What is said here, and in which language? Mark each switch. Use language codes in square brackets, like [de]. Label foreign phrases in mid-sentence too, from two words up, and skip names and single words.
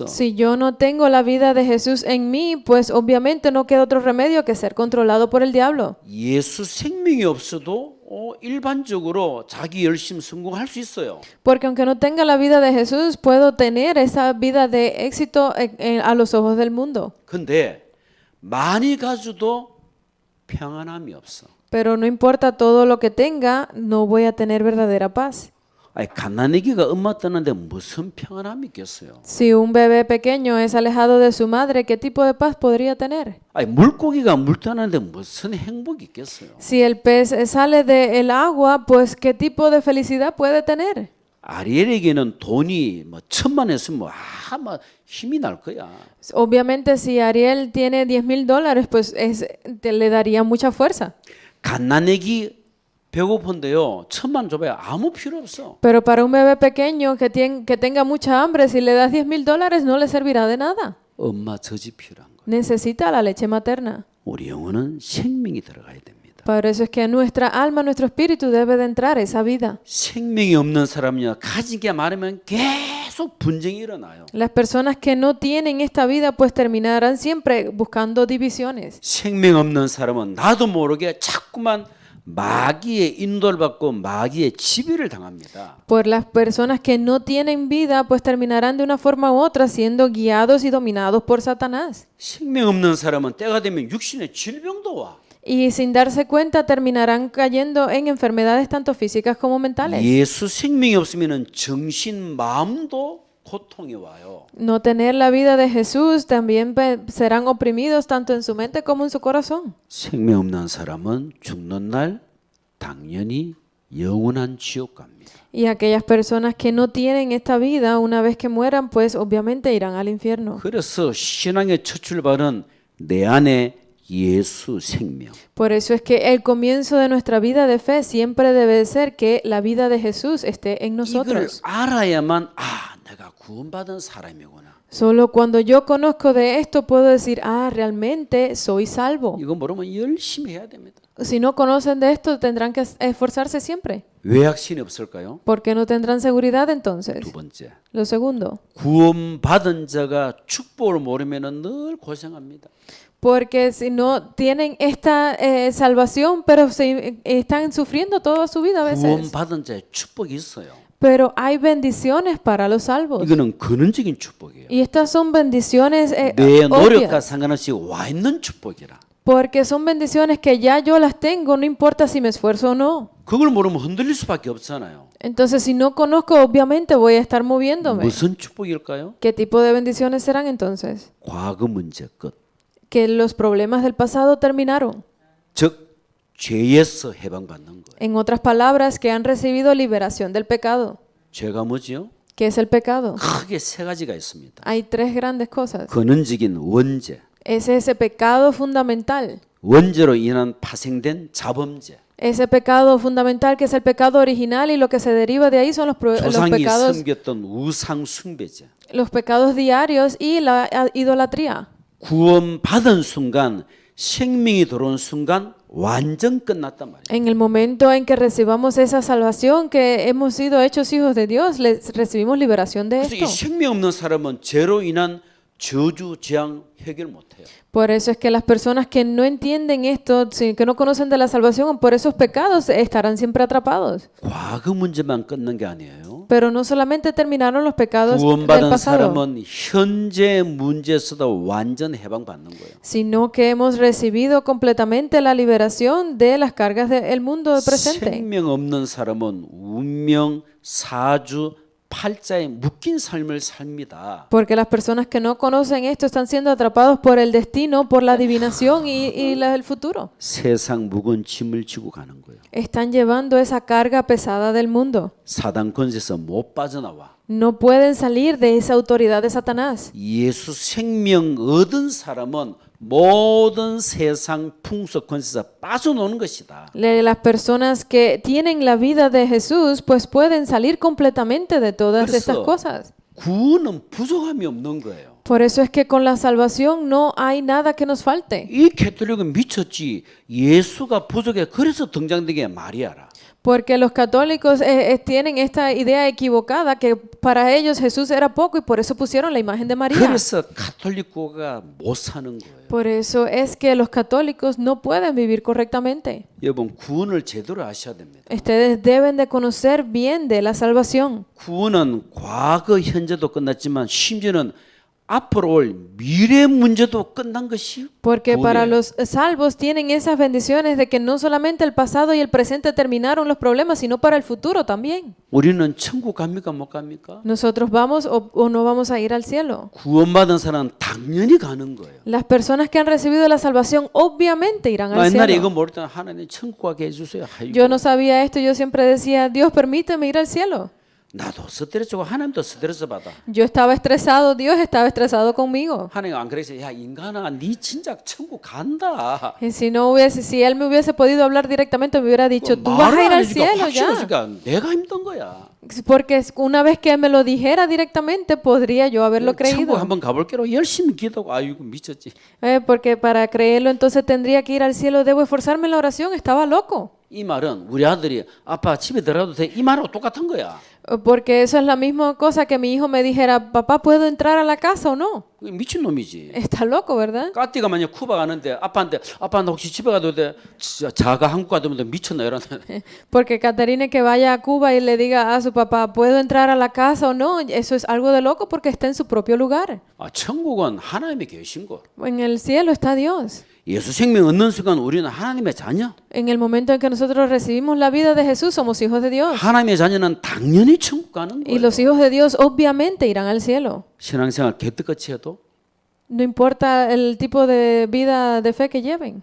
[es] Si yo no tengo la vida de Jesús en mí, pues obviamente no queda otro remedio que ser controlado por el diablo. [ko] 예수 생명이 없어도 일반적으로 자기 열심 성공할 수 있어요. [es] Porque aunque no tenga la vida de Jesús, puedo tener esa vida de éxito a los ojos del mundo. [ko] 근데 많이 가져도 평안함이 없어. [es] Pero no importa todo lo que tenga, no voy a tener verdadera paz. [ko] 아니 갓난아기가 엄마 떠나는데 무슨 평안함이 있겠어요? [es] Si un bebé pequeño es alejado de su madre, ¿qué tipo de paz podría tener? [ko] 아니 물고기가 물 떠나는데 무슨 행복이 있겠어요? [es] Si el pez sale del agua, pues ¿qué tipo de felicidad puede tener? [ko] 아리엘에게는 돈이 뭐 1,000만 했으면 막 힘이 날 거야. [es] Obviamente si Ariel tiene $10,000, pues le daría mucha fuerza. [ko] 갓난아기 배고픈데요. 1,000만 줘봐야 아무 필요 없어. [es] Pero para un bebé pequeño que tenga mucha hambre, si le das $10,000 no le servirá de nada. [ko] 엄마 젖이 필요한 거야. [es] Necesita la leche materna. [ko] 우리 영혼은 생명이 들어가야 됩니다. [es] Por eso es que nuestra alma, nuestro espíritu debe de entrar esa vida. [ko] 생명이 없는 사람은요. 가진 게 많으면 계속 분쟁이 일어나요. [es] Las personas que no tienen esta vida pues terminarán siempre buscando divisiones. [ko] 생명 없는 사람은 나도 모르게 자꾸만 마귀의 인도를 받고 마귀의 지배를 당합니다. [es] Por las personas que no tienen vida pues terminarán de una forma u otra siendo guiados y dominados por Satanás. [ko] 생명 없는 사람은 때가 되면 육신의 질병도 와. [es] Y sin darse cuenta terminarán cayendo en enfermedades tanto físicas como mentales. [ko] 예수 생명이 없으면 정신 마음도 고통이 와요. [es] No tener la vida de Jesús también serán oprimidos tanto en su mente como en su corazón. [ko] 생명 없는 사람은 죽는 날 당연히 영원한 지옥 갑니다. [es] Y aquellas personas que no tienen esta vida, una vez que mueran, pues obviamente irán al infierno. [ko] 그래서 신앙의 첫 출발은 내 안에 예수 생명. [es] Por eso es que el comienzo de nuestra vida de fe siempre debe de ser que la vida de Jesús esté en [ko] 이걸 [es] nosotros. [ko] 알아야만 내가 구원받은 사람이구나. [es] Solo cuando yo conozco de esto puedo decir, realmente soy salvo. [ko] 이거 모르면 열심히 해야 됩니다. [es] Si no conocen de esto, tendrán que esforzarse siempre. [ko] 왜 확신이 없을까요? [es] ¿Por qué no tendrán seguridad entonces? [ko] 두 번째, [es] Lo segundo, [ko] 구원받은 자가 축복을 모르면 늘 고생합니다. [es] porque si no tienen esta salvación, pero están sufriendo toda su vida a veces. [ko] 구원받은 자의 축복이 있어요. [es] Pero hay bendiciones para los salvos. [ko] 이거는 근원적인 축복이에요. [es] Y estas son bendiciones [ko] 내 노력과 [es] obvias, [ko] 상관없이 와 있는 축복이라. [es] porque son bendiciones que ya yo las tengo, no importa si me esfuerzo o no. [ko] 그걸 모르면 흔들릴 수밖에 없잖아요. [es] Entonces, si no conozco, obviamente voy a estar moviéndome. [ko] 무슨 축복일까요? [es] ¿Qué tipo de bendiciones serán entonces? [ko] 과거 문제 끝. [es] Que los problemas del pasado terminaron. [ko] 즉 죄에서 해방받는 거예요. [es] En otras palabras, que han recibido liberación del pecado. [ko] 죄가 뭐지요? [es] ¿Qué es el pecado? [ko] 크게 세 가지가 있습니다. [es] Hay tres grandes cosas. [ko] 근원적인 원죄, [es] Es ese pecado fundamental. [ko] 원죄로 인한 파생된 자범죄, [es] Ese pecado fundamental que es el pecado original y lo que se deriva de ahí son los [ko] 조상이 [es] pecados, [ko] 섬겼던 우상 숭배죄. [es] los pecados diarios y la idolatría. [ko] 구원받은 순간 생명이 들어온 순간 완전 끝났단 말이에요. [es] En el momento en que recibamos esa salvación, que hemos sido hechos hijos de Dios, recibimos liberación de [ko] 그래서 이 [es] esto. [ko] 생명 없는 사람은 죄로 인한 저주 재앙 해결 못 해요. [es] Por eso es que las personas que no entienden esto, que no conocen de la salvación, por esos pecados estarán siempre atrapados. [ko] 과거 문제만 끝난 게 아니에요. [es] Pero no solamente terminaron los pecados del [ko] 구원받은 [es] pasado, [ko] 사람은 현재 문제에서도 완전 해방받는 거예요. [es] sino que hemos recibido completamente la liberación de las cargas del mundo presente. [ko] 생명 없는 사람은 운명, 사주, 팔자에 묶인 삶을 삽니다. [es] Porque las personas que no conocen esto están siendo atrapados por el destino, por la adivinación el futuro. [ko] 세상 무거운 짐을 지고 가는 거예요. [es] Están llevando esa carga pesada del mundo. [ko] 사단 권세에서 못 빠져나와. [es] No pueden salir de esa autoridad de Satanás. [ko] 예수 생명 얻은 사람은 모든 세상 풍속 권세에서 빠져나오는 것이다. [es] Las personas que tienen la vida de Jesús, pues pueden salir completamente de todas estas [ko] 그래서 [es] cosas. [ko] 구원은 부족함이 없는 거예요. [es] Por eso es que con la salvación no hay nada que nos falte. [ko] 이 캐톨릭은 미쳤지. 예수가 부족해. 그래서 등장된 게 마리아라. [es] Porque los católicos tienen esta idea equivocada que para ellos Jesús era poco y por eso pusieron la imagen de María. [ko] 그래서 카톨릭고가 못 사는 거예요. [es] Por eso es que los católicos no pueden vivir correctamente. [ko] 여러분 구원을 제대로 아셔야 됩니다. [es] Ustedes deben de conocer bien de la salvación. [ko] 구원은 과거, 현재도 끝났지만 심지어는 앞으로 올 미래 문제도 끝난 것이 [es] Porque para [ko] 구원이에요. [es] los salvos tienen esas bendiciones de que no solamente el pasado y el presente terminaron los problemas, sino para el futuro también. [ko] 우리는 천국 갑니까 못 갑니까? [es] Nosotros vamos o no vamos a ir al cielo. [ko] 구원받은 사람은 당연히 가는 거예요. [es] Las personas que han recibido la salvación obviamente irán al [ko] 옛날에 이거 [es] cielo. [ko] 모를 때는 하나님 천국 가게 해주세요. 아이고, [es] Yo no sabía esto, yo siempre decía, Dios permíteme ir al cielo. [ko] 나도 스트레스고 하나님도 스트레스 받아. [es] Yo estaba estresado, Dios estaba estresado conmigo. [ko] 하나님 안 그래서 야 인간아 네 진짜 천국 간다. [es] Y si él me hubiese podido hablar directamente, me hubiera dicho, tú vas a [ko] 말을 [es] ir [ko] 안 [es] al [ko] 해주니까 [es] cielo [ko] 확 [es] ya. [ko] 싫어지니까 내가 힘든 거야. [es] Porque una vez que me lo dijera directamente, podría yo haberlo [ko] 천국 [es] creído. [ko] 한번 가볼게로 열심히 기도하고 아이고 미쳤지. [es] Porque para creerlo entonces tendría que ir al cielo, debo esforzarme en la oración, estaba loco. [ko] 이 말은 우리 아들이 아빠 집에 들어가도 돼 이 말하고 똑같은 거야. [es] Porque eso es la misma cosa que mi hijo me dijera, papá, ¿puedo entrar a la casa o no? [ko] 미친 놈이지. [es] Está loco, ¿verdad? [ko] 까띠가 만약 쿠바 가는데 아빠한테 아빠 나 혹시 집에 가도 돼? 진짜 자가 한국 가도 돼 미쳤나 이러는데. [es] Porque Caterina que vaya a Cuba y le diga a su papá, ¿puedo entrar a la casa o no? Eso es algo de loco porque está en su propio lugar. [ko] 아 천국은 하나님이 계신 곳. [es] En el cielo está Dios. [ko] 예수 생명 얻는 순간 우리는 하나님의 자녀. [es] En el momento en que nosotros recibimos la vida de Jesús, somos hijos de Dios. [ko] 하나님의 자녀는 당연히 천국 가는 [es] Y [ko] 거예요. [es] los hijos de Dios obviamente irán al cielo. [ko] 신앙생활 개떡같이 해도 [es] No importa el tipo de vida de fe que lleven.